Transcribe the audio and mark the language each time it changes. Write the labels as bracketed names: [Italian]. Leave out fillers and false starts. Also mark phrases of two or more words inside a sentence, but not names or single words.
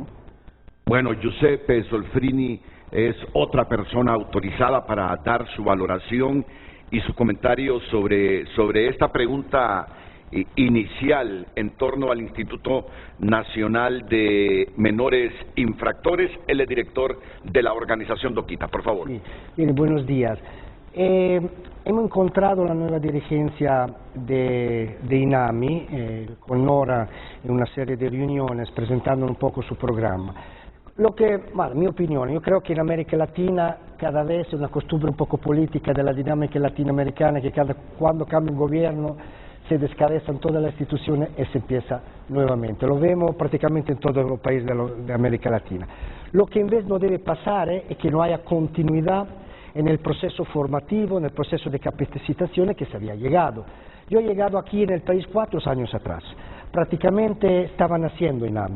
[Spanish] Bueno, Giuseppe Solfrini es otra persona autorizada para dar su valoración y su comentario sobre esta pregunta inicial en torno al Instituto Nacional de Menores Infractores. Él es director de la organización Doquita, por favor. Sí. Bien, buenos días. Hemos encontrado la nueva dirigencia de INAMI con Nora en una serie de reuniones presentando un poco su programa. [Italian] Mi opinione, io creo che [Spanish] in America Latina cada vez [Italian] è una [Spanish] costumbre un poco politica [Italian] della dinamica latinoamericana che quando [Spanish] cambia un gobierno se descabezan todas las instituciones y se empieza nuevamente. Lo vemos prácticamente en todos los países de América Latina. Lo que en vez no debe pasar es que no haya continuidad en el proceso formativo, en el proceso de capacitación que se había llegado. Yo he llegado aquí en el país 4 años atrás. Prácticamente estaba naciendo INAMI.